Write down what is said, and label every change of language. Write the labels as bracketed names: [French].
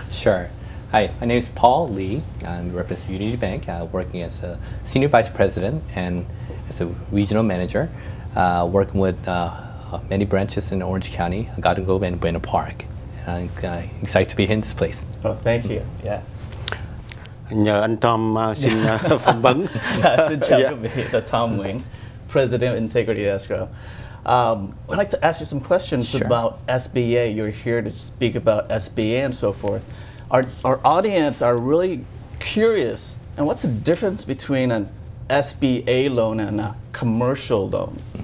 [English] Sure. Hi, my name is Paul Lee. I represent Unity Bank, working as a Senior Vice President and as a Regional Manager, working with many branches in Orange County, Garden Grove, and Buena Park. And I'm excited to be here in this place. Oh, thank you. Yeah. [Vietnamese] Nhờ anh Tom xin phỏng vấn. Xin chào quý vị, là Tom Nguyễn, President of Integrity Escrow. [English] I'd like to ask you some questions Sure. about SBA. You're here to speak about SBA and so forth. Our audience are really curious. And what's the difference between an SBA loan and a commercial loan?